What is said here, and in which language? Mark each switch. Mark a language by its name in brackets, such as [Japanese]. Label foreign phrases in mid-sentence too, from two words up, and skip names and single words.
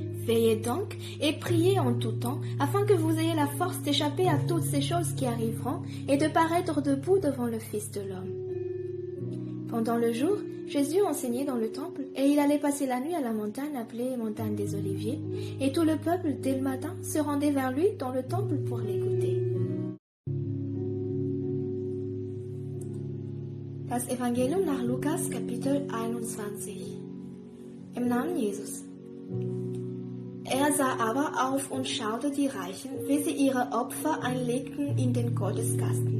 [French] Veillez donc et priez en tout temps, afin que vous ayez la force d'échapper à toutes ces choses qui arriveront et de paraître debout devant le Fils de l'homme. Pendant le jour, Jésus enseignait dans le temple, et il allait passer la nuit à la montagne appelée montagne des Oliviers, et tout le peuple, dès le matin, se rendait vers lui dans le temple pour l'écouter. [German] Das Evangelium nach Lukas, Kapitel 21. Im Namen Jesus. Er sah aber auf und schaute die Reichen, wie sie ihre Opfer einlegten in den Gotteskasten.